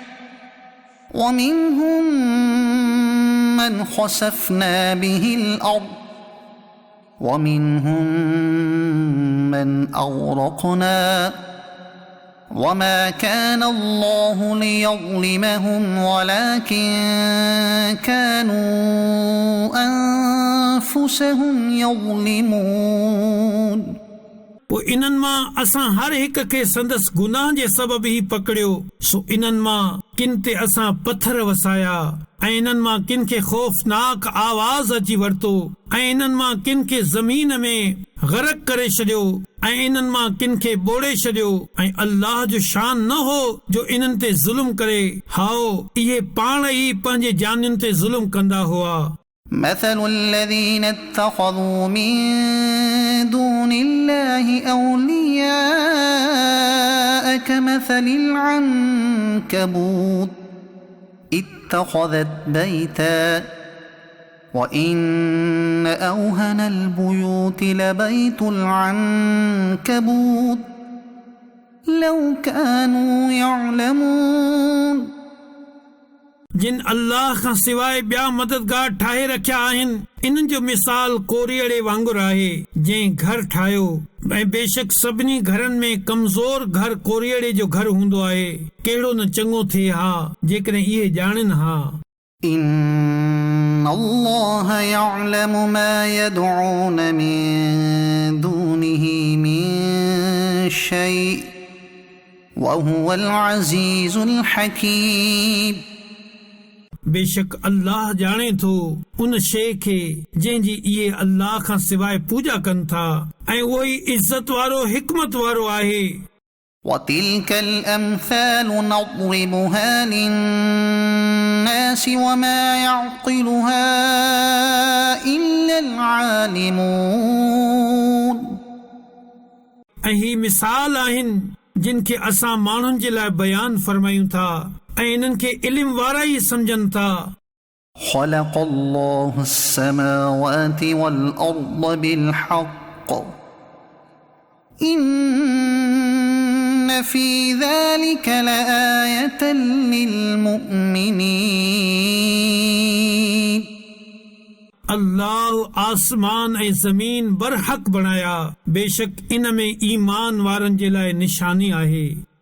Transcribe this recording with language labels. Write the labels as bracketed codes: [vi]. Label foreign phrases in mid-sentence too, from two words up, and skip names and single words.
[ar] ومنهم من خسفنا به الأرض ومنهم من أغرقنا وما كان الله ليظلمهم ولكن كانوا أنفسهم يظلمون [sd] पोइ इन्हनि मां असां हर हिक खे संदसि गुनाह जे सबब ई पकड़ियो सो इन्हनि मां किन ते असां पत्थर वसाया ऐं इन्हनि मां किन खे खौफनाक आवाज़ अची वरितो ऐं इन्हनि मां किन खे ज़मीन में गरक करे छॾियो ऐं इन्हनि मां किन खे ॿोड़े छॾियो ऐं अल्लाह जो शान न हो जो इन्हनि ते ज़ुल्म करे हाओ इहे पाण ई पंहिंजे जानियुनि ते ज़ुल्म कंदा हुआ [ar] مثل الذين اتخذوا من دون الله أولياء كمثل العنكبوت اتخذت بيتا وإن أوهن البيوت لبيت العنكبوت لو كانوا يعلمون [sd] जिन अल्लाह खां सिवाय ॿिया मददगार ठाहे रखिया आहिनि इन्हनि जो मिसाल कोरीअड़े वांगुरु आहे जंहिं घर ठाहियो ऐं बेशक सभिनी घरनि में कमज़ोर घर कोरीअड़े जो घर हूंदो आहे कहिड़ो न चङो थिए हा जेकॾहिं इहे ॼाणनि हा [ar] إن الله يعلم ما يدعون من دونه من شيء وهو العزيز الحكيم [sd] बेशक अल्लाह ॼाणे थो उन शइ खे जंहिंजी इहे अल्लाह खां सवाइ पूॼा कनि था ऐं उहो ई इज़त वारो हिकमत वारो आहे [ar] وتلك الأمثال نضربها للناس وما يعقلها إلا العالمون [sd] ऐं ही मिसाल आहिनि जिन खे असां माण्हुनि जे लाइ बयान फरमायूं था ऐं इन्हनि खे इल्म वारा ई सम्झनि था [ar] خلق الله السماوات والأرض بالحق إن في ذلك لآية للمؤمنين [sd] अल्लाह आसमान ऐं ज़मीन बरहक बणाया बेशक इन में ईमान वारनि जे लाइ निशानी आहे